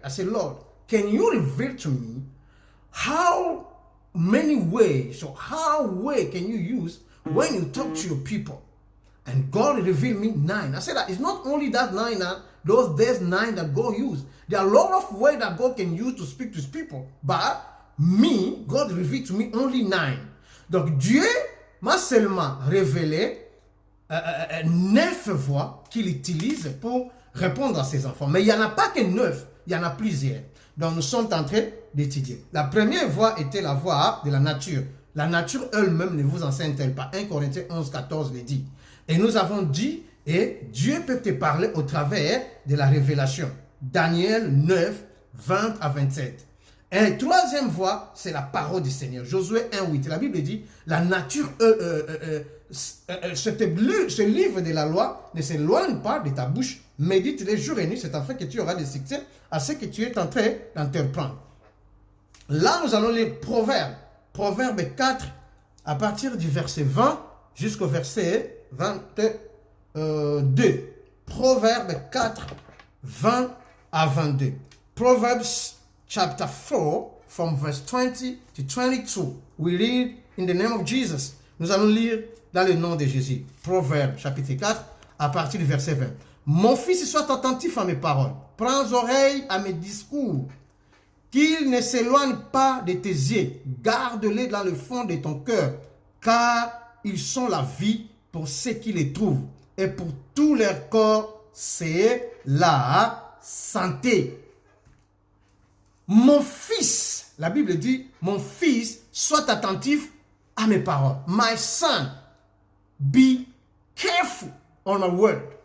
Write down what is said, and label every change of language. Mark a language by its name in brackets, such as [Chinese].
[English] I say, Lord, can you reveal to me how many ways, or how way can you use when you talk to your people? And God revealed me 9. I said that it's not only that 9, there's 9 that God used. There are a lot of ways that God can use to speak to his people. But me, God revealed to me only 9. [French] Donc Dieu m'a seulement révélé 9 voix qu'il utilise pour répondre à ses enfants. Mais il n'y en a pas que 9, il y en a plusieurs. Donc nous sommes en train d'étudier. La première voix était la voix de la nature. La nature elle-même ne vous enseigne-t-elle pas? 1 Corinthiens 11, 14 le dit. Et nous avons dit, et Dieu peut te parler au travers de la révélation. Daniel 9, 20 à 27. Et troisième voie, c'est la parole du Seigneur. Josué 1, 8. La Bible dit, la nature, ce livre de la loi ne s'éloigne pas de ta bouche. Médite les jours et nuits, c'est afin que tu auras des succès à ce que tu es en train d'entreprendre. Là, nous allons lire Proverbe. Proverbe 4, à partir du verset 20 jusqu'au verset 22. Proverbe 4, 20 à 22. [English] Proverbs chapter 4, from verse 20 to 22. We read in the name of Jesus. [French] Nous allons lire dans le nom de Jésus. Proverbe chapitre 4, à partir du verset 20. Mon fils, sois attentif à mes paroles. Prends oreille à mes discours. Qu'ils ne s'éloignent pas de tes yeux. Garde-les dans le fond de ton cœur, car ils sont la vie pour ceux qui les trouvent. Et pour tout leur corps, c'est la santé. Mon fils, la Bible dit, mon fils, sois attentif à mes paroles. [English] My son, be careful on my word.